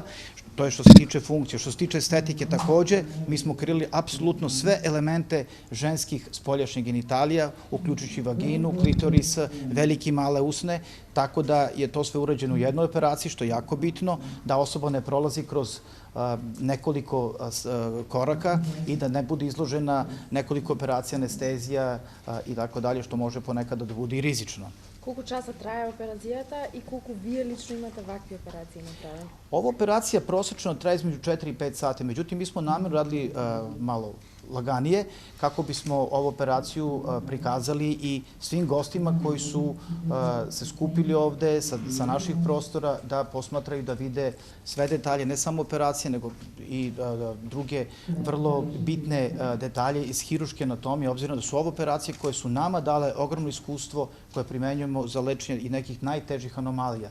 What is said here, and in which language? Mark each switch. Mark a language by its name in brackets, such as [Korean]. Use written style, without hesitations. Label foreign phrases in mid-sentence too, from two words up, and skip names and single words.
[Serbian] To je što se tiče funkcije. Što se tiče estetike takođe, mi smo krili apsolutno sve elemente ženskih spoljašnjih genitalija, uključujući vaginu, klitoris, velike i male usne, tako da je to sve urađeno u jednoj operaciji, što je jako bitno, da osoba ne prolazi kroz nekoliko koraka i da ne bude izložena nekoliko operacija, anestezija i tako dalje, što može ponekad da bude i rizično. [Macedonian] Колко часа трае операцијата и колко вие лично имате вакви операции направени? [Serbian] Ova operacija prosečno traje između 4 i 5 sati, međutim mi smo namjerno radili malo laganije kako bismo ovu operaciju prikazali i svim gostima koji su se skupili ovde sa naših prostora da posmatraju, da vide sve detalje, ne samo operacije, nego i druge vrlo bitne detalje iz hiruške anatomije, obzirom da su ovo operacije koje su nama dale ogromno iskustvo koje primenjujemo za lečenje i nekih najtežih anomalija.